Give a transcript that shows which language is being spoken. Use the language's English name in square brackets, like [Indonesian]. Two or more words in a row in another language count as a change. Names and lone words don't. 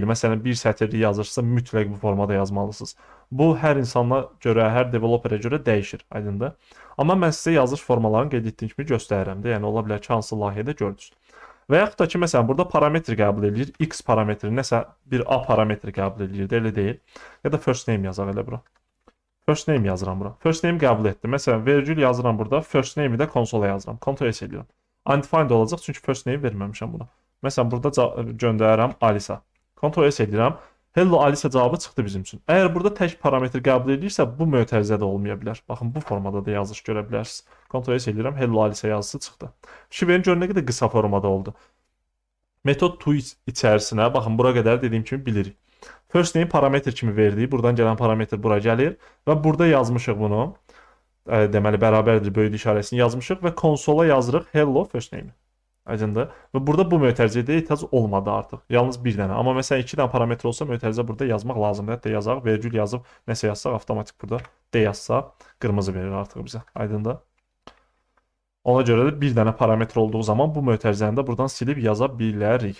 [Azerbaijani] Məsələn, bir sətirli yazılışsa mütləq bu formada yazmalısınız. Bu hər insana görə, hər developera görə dəyişir. Aydındır? Amma mən sizə yazılış formalarını qeyd etdiyim kimi göstərirəm də. Yəni ola bilər ki, hansı layihədə gördünüz. Və yaxud da ki, məsələn, burada parametr qəbul edir. X parametri nəsə bir A parametri qəbul edir, elə deyil. Ya da [English] first name [Azerbaijani] yazaq elə bura. [English] First name [Azerbaijani] yazıram bura. [English] First name [Azerbaijani] qəbul etdim. Məsələn, vergül yazıram burada. [English] First name'i [Azerbaijani] də konsola yazıram. Ctrl S edirəm. Undefined olacaq çünki [English] first name [Azerbaijani] verməmişəm buna. Məsələn, burada göndərirəm Alisa. Ctrl S edirəm. Hello Alisa cavabı çıxdı bizim üçün. Əgər burada tək parametr qəbul edirsə, bu mötərizə də olmaya bilər. Baxın, bu formada da yazılış görə bilərsiniz. Ctrl S edirəm. Hello Alisa yazısı çıxdı. Şifrənin gör nə qədər qısa formada oldu. Metod to içərisinə, baxın, bura qədər dediyim kimi bilirik. [English] First name [Azerbaijani] parametr kimi verdik. Buradan gələn parametr bura gəlir və burada yazmışıq bunu. Deməli, bərabərdir böyüdü işarəsini yazmışıq və konsola yazırıq [English] hello first name. [Azerbaijani] Aydındır? Və burada bu mötərizəyə ehtiyac olmadı artıq. Yalnız bir dənə. Amma məsələn 2 dənə parametr olsa mötərizə burada yazmaq lazımdır. Hətta yazaq, vergül yazıb nəsə yazsaq avtomatik burada D yazsaq qırmızı verir artıq bizə. Aydındır? Ona görə də bir dənə parametr olduğu zaman bu mötərizəni də buradan silib yaza bilərik.